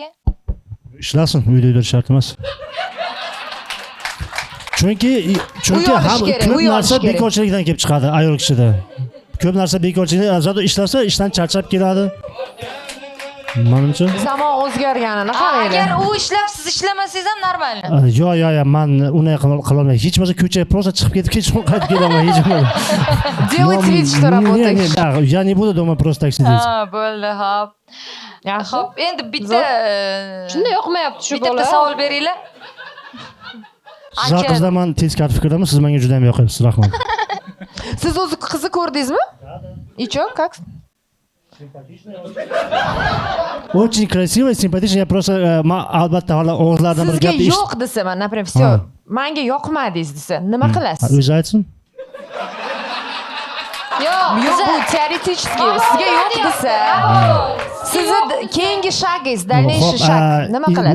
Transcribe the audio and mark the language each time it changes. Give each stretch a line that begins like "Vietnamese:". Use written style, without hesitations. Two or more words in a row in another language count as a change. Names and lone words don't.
Uzbek: Ishlasin, uyda o'tirish shart emas. Chunki ham ko'p narsa bekorchilikdan kelib chiqadi ayol kishida. Ko'p narsa bekorchilik, zato ishlasa, ishdan charchab keladi. Menimcha Zamon o'zgarganini qaranglar. Agar u ishlab, siz ishlamasangiz ham normal. Yo'q, men unday qila olmayman. Hech bo'lmasa ko'chaga просто chiqib ketib kechqurun qaytib kelaman, hech bo'lmadi.
Russian: Делайте вид, что работаешь. Да, я не буду дома просто так сидеть.
Uzbek: Bo'ldi, xo'p. Yaxshi. Xo'p, endi bitta Shunday yoqmayapti shu bola. bitta savol beringlar. Siz qizlar men teskari fikrdaman, siz menga juda ham yoqyapsiz, rahmat. Siz o'zi qizni ko'rdingizmi?
Russian: И чё, как? Очень красиво, симпатично. Я просто
Uzbek: albatta hali o'g'izlardan bir gap Sizga yo'q desa, men,
Russian: например, всё,
Uzbek: menga yoqmadingiz desa, nima qilasiz? O'zi aytsin. Yo'q, bu teoretически. Sizga yo'q desa, sizni keyingi shagingiz,
Russian: дальнейший шаг
Uzbek: nima qilasiz?